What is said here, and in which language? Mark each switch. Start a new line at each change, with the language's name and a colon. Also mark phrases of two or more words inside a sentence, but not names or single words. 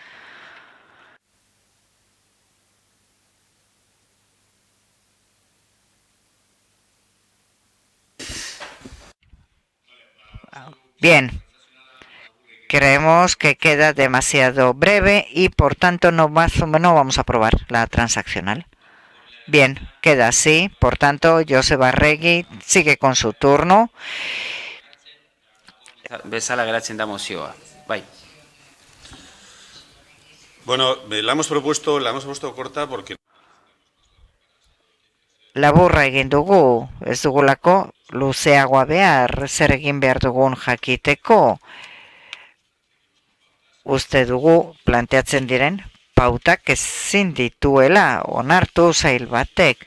Spanish: Bien, creemos que queda demasiado breve y por tanto no vamos a aprobar la transaccional. Bien, queda así, por tanto Joseba Arregi sigue con su turno.
Basque: Bezala geratzen da mozioa. Bai.
Spanish: Bueno, la hemos propuesto corta porque...
Basque: Laburra egin dugu, ez dugulako luzeagoa behar, zer egin behar dugun jakiteko. Uste dugu planteatzen diren pautak ezin dituela onartu zail batek.